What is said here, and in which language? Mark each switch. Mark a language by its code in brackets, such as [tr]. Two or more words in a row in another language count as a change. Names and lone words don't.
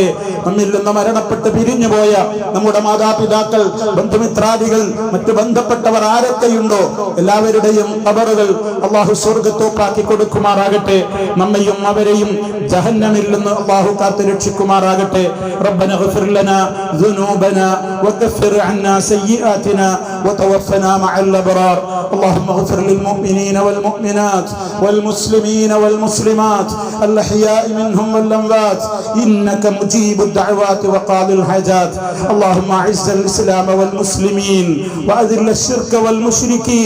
[ml] നമ്മിൽ നിന്ന് മരണപ്പെട്ട് പിരിഞ്ഞുപോയ നമ്മുടെ മാതാപിതാക്കൾ, ബന്ധുമിത്രാദികൾ, മറ്റു ബന്ധപ്പെട്ടവർ ആരൊക്കെയുണ്ടോ എല്ലാവരുടെയും ഖബറുകൾ അള്ളാഹു സ്വർഗ്ഗത്തോപ്പാക്കി കൊടുക്കുമാറാകട്ടെ. നമ്മയും അവരെയും ജഹന്നമിൽ നിന്ന് അള്ളാഹു കാത്തു രക്ഷിക്കുമാറാകട്ടെ. [ar] ربنا اغفر لنا ذنوبنا وكفر عنا سيئاتنا وتوفنا مع الأبرار. اللهم اغفر للمؤمنين والمؤمنات والمسلمين والمسلمات الأحياء منهم والأموات إنك مجيب الدعوات وقاضي الحاجات. اللهم أعز الإسلام والمسلمين وأذل الشرك والمشركين.